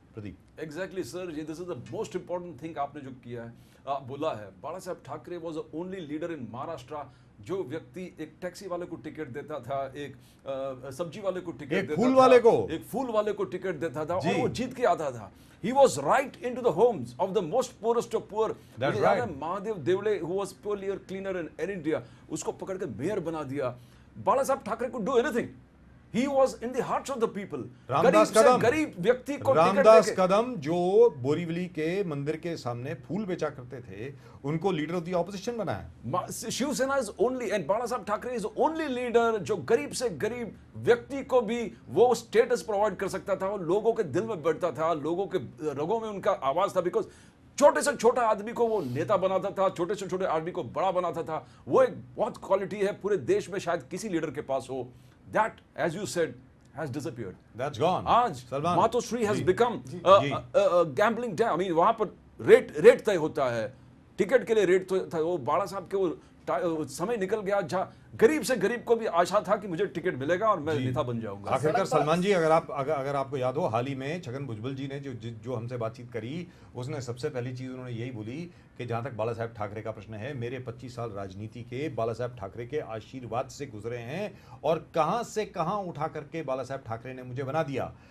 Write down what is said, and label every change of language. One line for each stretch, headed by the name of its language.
Hindi: Pradeep. Exactly sir, ये
English: this is the most important thing
Hindi: आपने जो किया है, बोला है। बाला साहब Thackeray
English: was the only leader in Maharashtra
Hindi: जो व्यक्ति एक टैक्सी वाले को टिकट देता था, एक सब्जी वाले को टिकट देता था, एक फूल वाले को टिकट देता था और वो जीत के आता था।
English: He was right into the homes of the most poorest of poor. That's right. Mahadev Devde, who was poorly a cleaner in Air India,
Hindi: उसको पकड़ के मेयर बना दिया।
English: Bala Saheb Thackeray could do anything. He was in the hearts of the people.
Hindi: Ramdas Kadam, गरीब व्यक्ति को रामदास कदम जो बोरीवली के मंदिर के सामने फूल बेचा करते थे, उनको लीडर ऑफ द ऑपोजिशन बनाया। शिवसेना
English: is only and Bala Saheb Thackeray is only leader
Hindi: जो गरीब से गरीब व्यक्ति को भी वो स्टेटस प्रोवाइड कर सकता था, वो लोगों के दिल में बैठता था, लोगों के रगों में उनका आवाज था। बिकॉज छोटे से छोटा आदमी को वो नेता बनाता था, छोटे से छोटे आदमी को बड़ा बनाता था। वो एक बहुत क्वालिटी है पूरे देश में शायद किसी लीडर के पास हो।
English: That, as you said, has disappeared. That's gone.
Hindi: आज Salman,
English: Matoshree has become
Hindi: ji.
English: gambling den. I mean,
Hindi: वहां पर रेट तय होता है, टिकट के लिए रेट तो था। वो बाला साहब के वो समय निकल गया जहाँ गरीब से गरीब को भी आशा था कि मुझे टिकट मिलेगा और मैं नेता बन जाऊंगा। आखिरकार सलमान जी, अगर आपको याद हो, हाल ही में छगन भुजबल जी ने जो हमसे बातचीत करी, उसने सबसे पहली चीज उन्होंने यही बोली कि जहां तक बाला साहब ठाकरे का प्रश्न है, मेरे 25 साल राजनीति के बाला साहब ठाकरे के आशीर्वाद से गुजरे हैं और कहां से कहां उठा करके बाला साहब ठाकरे ने मुझे बना दिया।